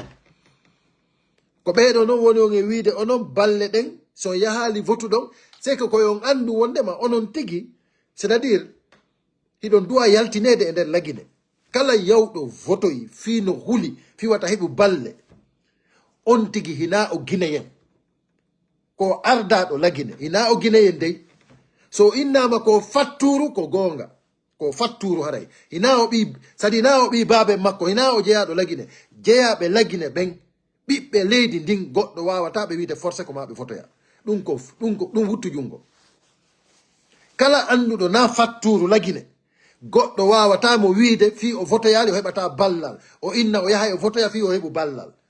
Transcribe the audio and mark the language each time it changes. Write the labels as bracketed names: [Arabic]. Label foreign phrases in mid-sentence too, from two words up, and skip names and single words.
[Fula] ko ɓeɗo noon woni on e wiide onon balle ɗen so yahali votu ɗon [French] c'est que [Fula] koyon andu wondema onon tigi [French] c'est à dire [Fula] hiɗon duwa yaltinede e nder lagine kala yawɗo votoyi fi no huli fi wata heɓu balle on tigi hina o Guinéen ko ardaɗo lagine hina o Guinéen dey so innama ko fatturu ko gonga ko fatturu haray hina o ɓi sadi hina o ɓi baabe makko hina o jeeyaɗo lagine jeeyaɓe lagine ɓen ɓiɓɓe leydi ndin goɗɗo wawata ɓe wiide forcé ko ma ɓe votoya ɗum wuttu jungo kala anduɗo na fatturu lagine goɗɗo wawata mo wiide fi o votoyali o heɓata ballal o inna o yahay o votoya fi o heɓu ballal